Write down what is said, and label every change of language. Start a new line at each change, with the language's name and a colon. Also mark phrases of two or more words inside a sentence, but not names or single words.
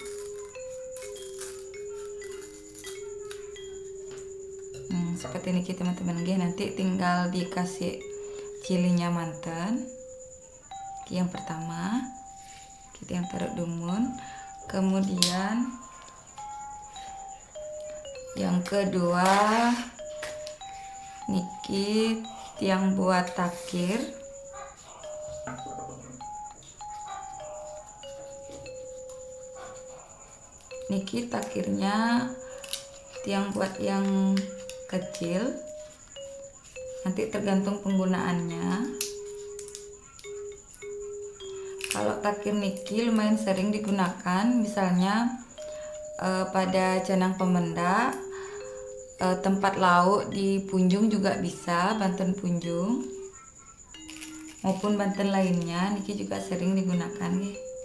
Indonesian: Seperti niki teman-teman, nanti tinggal dikasih cilinya manten. Yang pertama kita yang taruh dumun, kemudian yang kedua
Balinese: niki tiang
Indonesian: buat takir. Niki takirnya tiang buat yang kecil, nanti tergantung penggunaannya. Kalau takir niki lumayan sering digunakan, misalnya pada canang pemendak, tempat lauk di Punjung juga bisa, Banten Punjung maupun Banten lainnya, niki juga sering digunakan nih.